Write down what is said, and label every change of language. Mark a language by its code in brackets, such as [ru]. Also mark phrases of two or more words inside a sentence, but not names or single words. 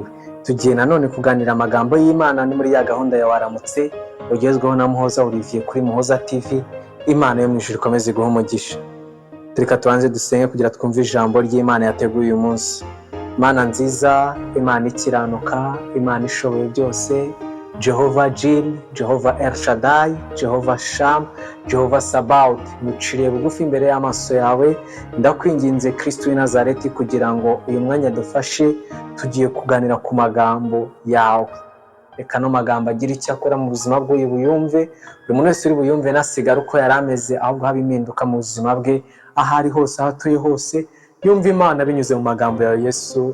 [rw] Tugiye nanone kuganira amagambo y'Imana ni muri ya gahunda ya waramutse ugezweho na Muhoza Olivier kuri Muhoza TV. Imana yo mu ijuru ikomeze guha umugisha. Tureka tubanze dusenge kugira twumve ijambo ry'Imana yateguye uyu munsi. Imana nziza, Imana ikiranuka, Imana ishoboye byose, Jehova Jir, Jehova El Shaddai, Jehova Sham, Jehova Sabaoth, muciriye bugufi imbere y'amaso yawe. Ndakwinginze Kristo w'i Nazareti kugira ngo uyu mwanya dufashe, tugiye kuganira ku magambo yawe. Reka no magambo agira icyo akora mu buzima bwe buyumve. Buri muntu wese uri buyumve nasigara uko yari ameze, ahubwo haba impinduka mu buzima bwe, aho ari hose, aho atuye hose, yumva Imana binyuze mu magambo ya Yesu.